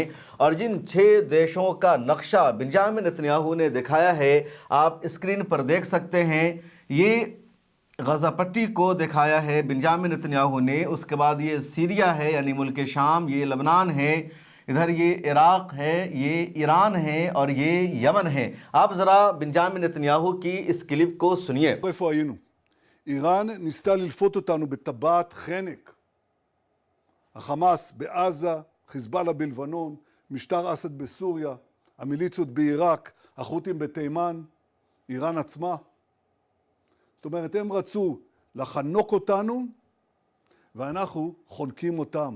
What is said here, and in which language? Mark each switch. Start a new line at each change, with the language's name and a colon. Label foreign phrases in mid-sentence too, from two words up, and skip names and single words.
Hindi: और जिन 6 देशों का नक्शा बेंजामिन नेतन्याहू ने दिखाया है, आप स्क्रीन पर देख सकते हैं, ये ग़ज़ा पट्टी को दिखाया है बेंजामिन नेतन्याहू ने, इस के बाद ये सीरिया है यानी मुल्क शाम, ये लेबनान है, इधर ये इराक़ है, ये ईरान है, और ये यमन है. आप ज़रा बेंजामिन नेतन्याहू की इस क्लिप को सुनिए.
Hebrew: איפה היינו? איראן ניסתה ללפות אותנו בטבעת חנק. החמאס בעזה, חיזבאללה בלבנון, משטר אסד בסוריה, המיליציות בעיראק, החות'ים בתימן, איראן עצמה. זאת אומרת, הם רצו לחנוק אותנו, ואנחנו חונקים אותם.